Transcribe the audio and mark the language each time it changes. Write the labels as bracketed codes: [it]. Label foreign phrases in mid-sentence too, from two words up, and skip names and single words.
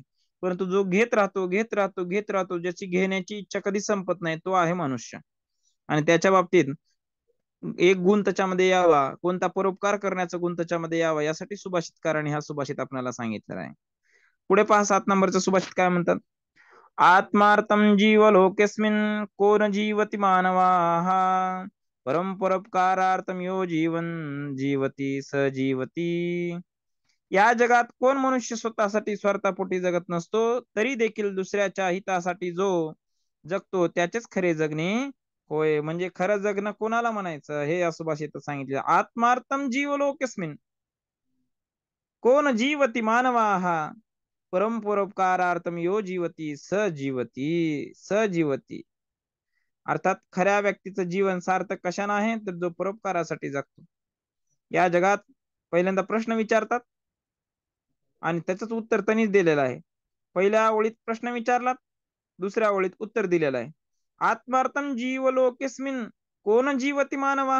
[mr] परंतु जो घेत राहतो, घेत राहतो, घेत राहतो, ज्याची घेण्याची इच्छा कधी संपत नाही, तो आहे मनुष्य. आणि त्याच्या बाबतीत एक गुण त्याच्यामध्ये यावा, कोणता? परोपकार करण्याचा गुण त्याच्यामध्ये यावा, यासाठी सुभाषितकाराने हा सुभाषित आपल्याला सांगितलेला आहे. पुढे पहा, 7 नंबरचा सुभाषित काय म्हणतात. [sa] आत्मार्थं जीवलोकेऽस्मिन् को न जीवति मानवाः, परं परोपकारार्थं यो जीवन जीवती स जीवती. [mr] या जगात कोण मनुष्य स्वतःसाठी स्वार्थापोटी जगत नसतो, तरी देखील दुसऱ्याच्या हितासाठी जो जगतो त्याचेच खरे जगणे होय. म्हणजे खरं जगणं कोणाला म्हणायचं, हे या सुभाषितात सांगितले. [sa] आत्मार्थं जीवलोकेऽस्मिन् को न जीवति मानवाः, परम परोपकारार्थम यो जीवती सजीवती. [mr] अर्थात खऱ्या व्यक्तीचं जीवन सार्थक कशाने आहे, तर जो परोपकारासाठी जगतो. या जगात पहिल्यांदा प्रश्न विचारतात आणि त्याचंच उत्तर त्यांनीच दिलेलं आहे. पहिल्या ओळीत प्रश्न विचारला, दुसऱ्या ओळीत उत्तर दिलेलं आहे. [sa] आत्मार्थम जीव लोकेस्मिन कोण जीवती मानवा.